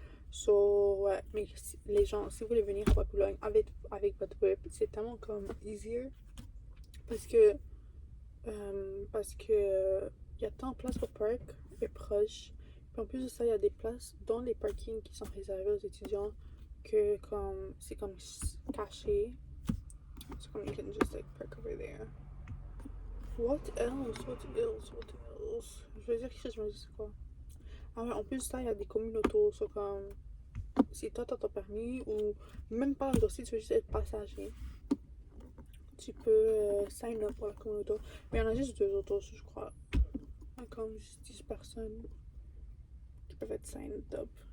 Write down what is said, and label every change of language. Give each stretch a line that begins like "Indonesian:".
French: So, ouais, mais si, les gens, si vous voulez venir à Boulogne avec votre whip, c'est tellement comme easier. Parce que il y a tant de places pour park et proche. Puis en plus de ça, il y a des places dans les parkings qui sont réservés aux étudiants que comme c'est comme caché.
English: So comme you can just like park over there. What else? What else? What else?
French: Je veux dire quelque chose, je me dis c'est quoi? Ah ouais, en plus de ça, il y a des communautés, so comme si toi t'as ton permis ou même pas, genre si tu veux juste être passager, tu peux sign up pour la communauté. Mais il y en a juste 2 autos, je crois. Comme juste 10 personnes qui peuvent être signed up.